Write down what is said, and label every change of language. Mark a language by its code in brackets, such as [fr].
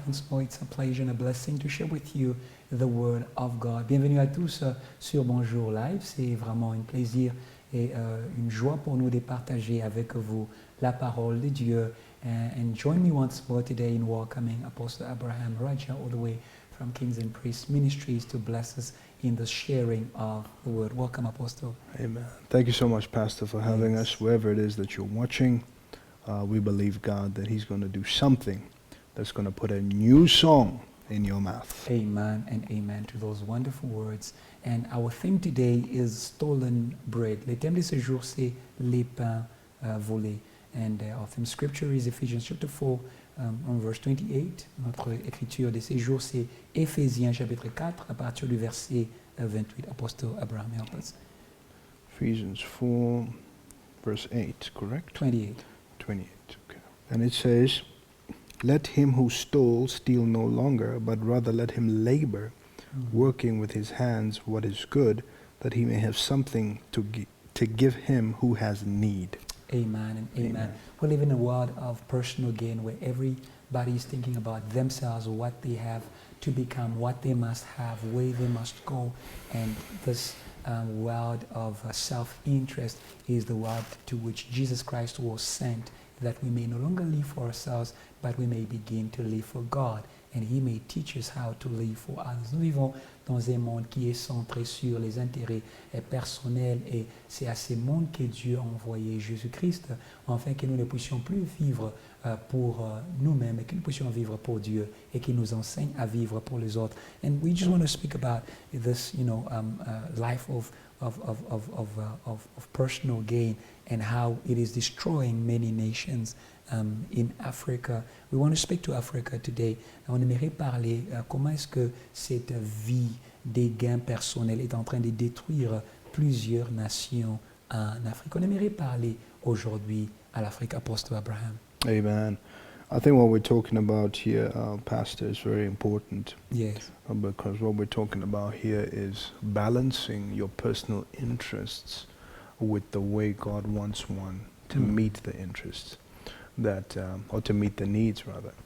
[en] Once more, it's a pleasure and a blessing to share with you the Word of God. [fr] Bienvenue à tous sur Bonjour Live. C'est vraiment un plaisir et une joie pour nous de partager avec vous la parole de Dieu. [en] And join me once more today in welcoming Apostle Abraham Rajah all the way from Kings and Priests Ministries to bless us in the sharing of the Word. Welcome, Apostle. Amen. Thank you so much, Pastor, for having us. Wherever it is that you're watching, we believe, God, that He's going to do something that's going to put a new song in your mouth. Amen and amen to those wonderful words. And our theme today is stolen bread. [fr] Le thème de ce jour, c'est les pains volés. [en] And our theme scripture is Ephesians chapter 4, on verse 28. [fr] Notre écriture de ce jour, c'est Éphésiens chapitre 4, à partir du verset 28. [en] Apostle Abraham, help us. Ephesians 4, verse 8, correct? 28. 28, okay. And it says, "Let him who stole steal no longer, but rather let him labor, working with his hands what is good, that he may have something to give him who has need." Amen and amen. We live in a world of personal gain where everybody is thinking about themselves, what they have to become, what they must have, where they must go. And this world of self-interest is the world to which Jesus Christ was sent, that we may no longer live for ourselves, but we may begin to live for God. And He may teach us how to live for others. [fr] Nous vivons dans un monde qui est centré sur les intérêts personnels, et c'est à ce monde que Dieu a envoyé Jésus-Christ, afin que nous ne puissions plus vivre pour nous-mêmes, et que nous puissions vivre pour Dieu, et qu'il nous enseigne à vivre pour les autres. [en] And we just want to speak about this, life of personal gain and how it is destroying many nations. In Africa. We want to speak to Africa today. [fr] On aimerait parler comment est-ce que cette vie des gains personnels est en train de détruire plusieurs nations en Afrique. On aimerait parler aujourd'hui à l'Afrique, Apostle Abraham. [en] Amen. I think what we're talking about here, Pastor, is very important. Yes. Because what we're talking about here is balancing your personal interests with the way God wants one to meet the interests. Or to meet the needs, rather.